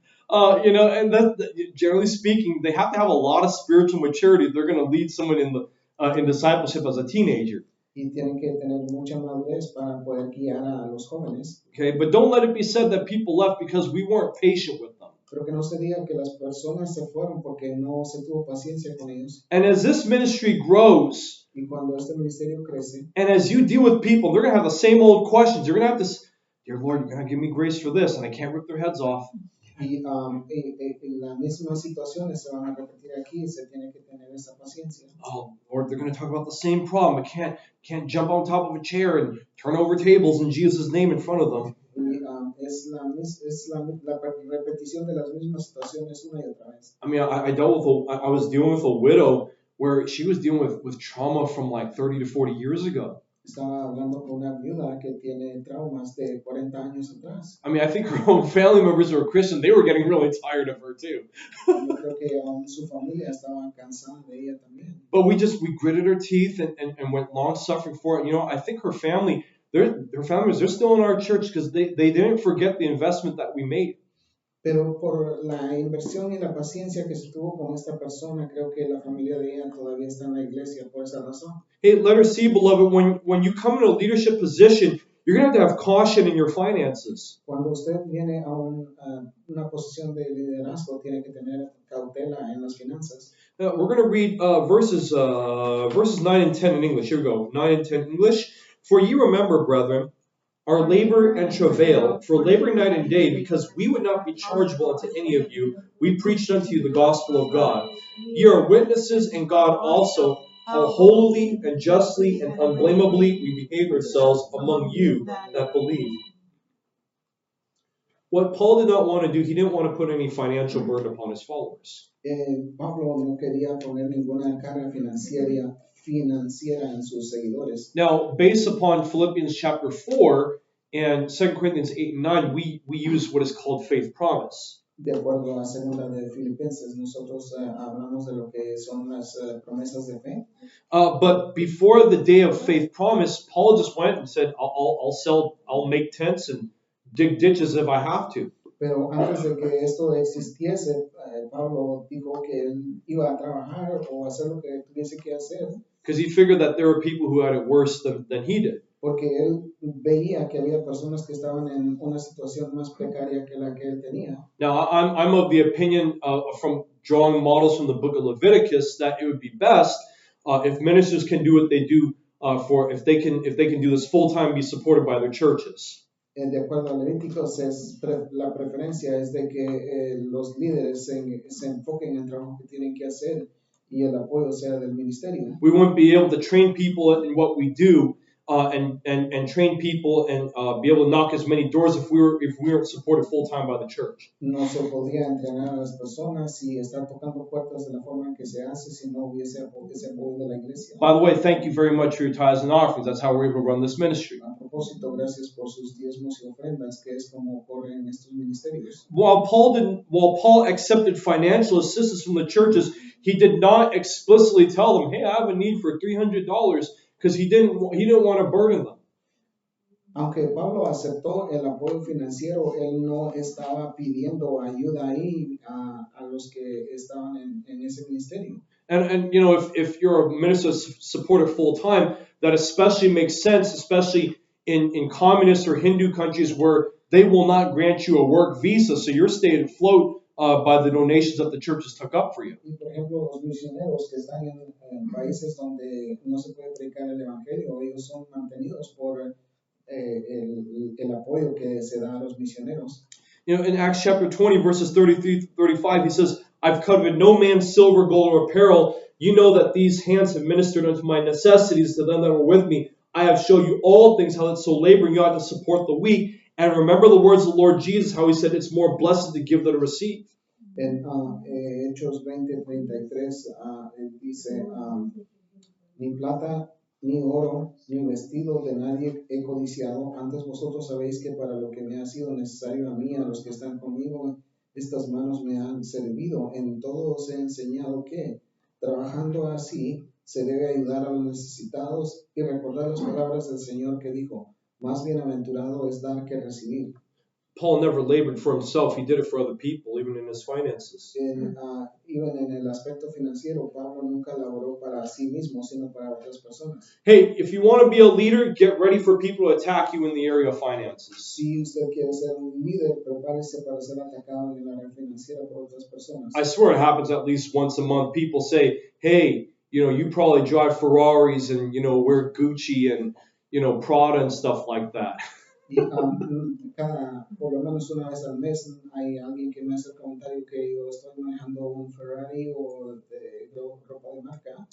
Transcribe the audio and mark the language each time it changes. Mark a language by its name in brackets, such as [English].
[English] And that, generally speaking, they have to have a lot of spiritual maturity if they're going to lead someone in discipleship as a teenager. [Spanish] Y tienen que tener mucha madurez para poder guiar a los jóvenes. [English] Okay, but don't let it be said that people left because we weren't patient with them. [Spanish] Pero que no se diga que las personas se fueron porque no se tuvo paciencia con ellos. [English] And as this ministry grows, [Spanish] y cuando este ministerio crece, [English] and as you deal with people, they're going to have the same old questions. You're going to have this, "Dear Lord, you're going to give me grace for this, and I can't rip their heads off." [Spanish] Y las mismas situaciones se van a repetir aquí, se tiene que tener esa paciencia. [English] Oh, Lord, they're going to talk about the same problem. I can't jump on top of a chair and turn over tables in Jesus' name in front of them. [Spanish] Y es la repetición de las mismas situaciones una y otra vez. [English] I mean, I was dealing with a widow where she was dealing with trauma from like 30 to 40 years ago. [Spanish] Estaba hablando con una viuda que tiene traumas de 40 años atrás. [English] I mean, I think her own family members who were Christian, they were getting really tired of her too. [Spanish] Yo creo que su familia estaba cansada de ella también. [English] But we gritted our teeth and went long suffering for it. I think her family, their families, they're still in our church because they didn't forget the investment that we made. [Spanish] Pero por la inversión y la paciencia que se tuvo con esta persona, creo que la familia de ella todavía está en la iglesia por esa razón. [English] Hey, let her see, beloved, when you come in a leadership position, you're going to have caution in your finances. [Spanish] Cuando usted viene a una posición de liderazgo, tiene que tener cautela en las finanzas. [English] We're going to read verses 9 and 10 in English. Here we go, 9 and 10 English. "For ye remember, brethren, our labor and travail, for laboring night and day, because we would not be chargeable unto any of you. We preached unto you the gospel of God. Ye are witnesses, and God also, how holily and justly and unblameably we behave ourselves among you that believe." What Paul did not want to do, he didn't want to put any financial burden upon his followers. [Spanish] Pablo no quería poner ninguna carga financiera en sus seguidores. [English] Now, based upon Philippians chapter 4 and 2 Corinthians 8 and 9, we use what is called faith promise. [Spanish] De acuerdo a segunda de Filipenses, nosotros hablamos de lo que son las promesas de fe. [English] But before the day of faith promise, Paul just went and said, I'll make tents and dig ditches if I have to. [Spanish] Pero antes de que esto existiese, Pablo dijo que él iba a trabajar o hacer lo que tuviese que hacer, [English] Because he figured that there were people who had it worse than he did. [Spanish] porque él veía que había personas que estaban en una situación más precaria que la que él tenía. [English] Now, I'm of the opinion from drawing models from the book of Leviticus that it would be best if ministers can do what they do if they can do this full time, be supported by their churches. [Spanish] De acuerdo a Levíticos, la preferencia es de que los líderes se enfoquen en el trabajo que tienen que hacer y el apoyo sea del ministerio. [English] We wouldn't be able to train people in what we do and train people and be able to knock as many doors if we weren't supported full time by the church. [Spanish] No se podría entrenar a las personas y estar tocando puertas de la forma en que se hace si no hubiese ese apoyo de la iglesia. [English] By the way, thank you very much for your tithes and offerings. That's how we're able to run this ministry. [Spanish] A propósito, gracias por sus diezmos y ofrendas, que es como corren estos ministerios. [English] While Paul accepted financial assistance from the churches, he did not explicitly tell them, "Hey, I have a need for $300," because he didn't want to burden them. [Spanish] Aunque Pablo aceptó el apoyo financiero, él no estaba pidiendo ayuda ahí a los que estaban en ese ministerio. [English] And you know, if you're a minister supported full time, that especially makes sense, especially in communist or Hindu countries where they will not grant you a work visa, so you're staying afloat by the donations that the churches took up for you. [Spanish] Y por ejemplo, los misioneros que están en países donde no se puede predicar el evangelio, ellos son mantenidos por el apoyo que se da a los misioneros. [English] You know, in Acts chapter 20, verses 33 to 35, he says, "I've coveted no man's silver, gold, or apparel. You know that these hands have ministered unto my necessities to them that were with me. I have showed you all things, how that so laboring you ought to support the weak. And remember the words of the Lord Jesus, how he said, it's more blessed to give than to receive." [Spanish] En Hechos 20:33 dice, ni plata, ni oro, ni vestido de nadie he codiciado. Antes vosotros sabéis que para lo que me ha sido necesario a mí, a los que están conmigo, estas manos me han servido. En todo os he enseñado que, trabajando así, se debe ayudar a los necesitados y recordar las palabras del Señor que dijo, más bienaventurado es dar que recibir. [English] Paul never labored for himself. He did it for other people, even in his finances. Even [Spanish] en el aspecto financiero, Pablo nunca laboró para sí mismo, sino para otras personas. [English] Hey, if you want to be a leader, get ready for people to attack you in the area of finances. [Spanish] Si usted quiere ser un líder, prepárese para ser atacado en el área financiera por otras personas. [English] I swear it happens at least once a month. People say, "Hey, you know, you probably drive Ferraris and, you know, wear Gucci and, you know, Prada and stuff like that." [Spanish] Y por lo menos una vez al mes hay alguien que me hace el comentario que yo estoy manejando un Ferrari o de ropa de marca.